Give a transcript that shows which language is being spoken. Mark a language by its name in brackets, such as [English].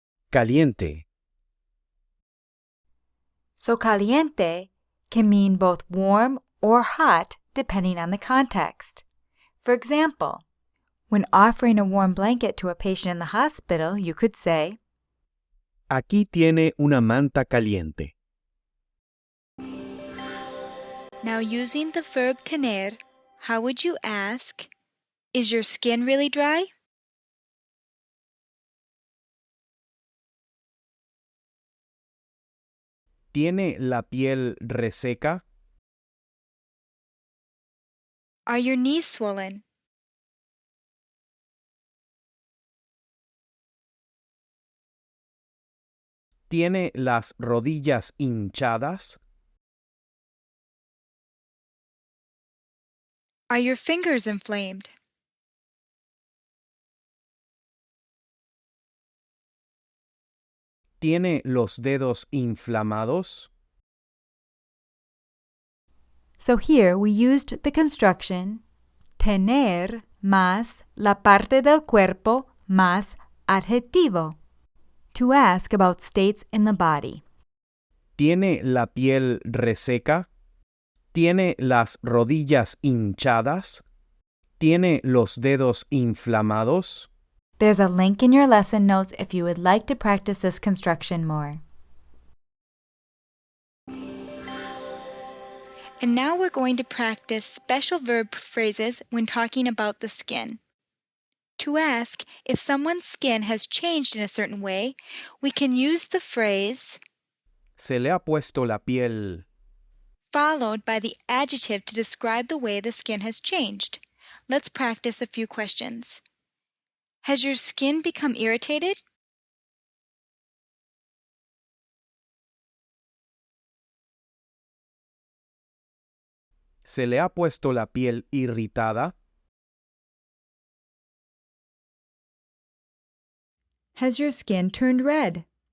[Spanish] caliente, [English] So caliente can mean both warm or hot depending on the context. For example, when offering a warm blanket to a patient in the hospital, you could say, [Spanish] aquí tiene una manta caliente. [English] Now using the verb tener, how would you ask, is your skin really dry? [Spanish] ¿Tiene la piel reseca? [English] Are your knees swollen? [Spanish] ¿Tiene las rodillas hinchadas? [English] Are your fingers inflamed? [Spanish] ¿Tiene los dedos inflamados? [English] So here we used the construction [Spanish] tener más la parte del cuerpo más adjetivo [English] to ask about states in the body. [Spanish] ¿Tiene la piel reseca? ¿Tiene las rodillas hinchadas? ¿Tiene los dedos inflamados? [English] There's a link in your lesson notes if you would like to practice this construction more. And now we're going to practice special verb phrases when talking about the skin. To ask if someone's skin has changed in a certain way, we can use the phrase [Spanish] Se le ha puesto la piel. [English] followed by the adjective to describe the way the skin has changed. Let's practice a few questions. Has your skin become irritated? [Spanish] ¿Se le ha puesto la piel irritada? [English] Has your skin turned red?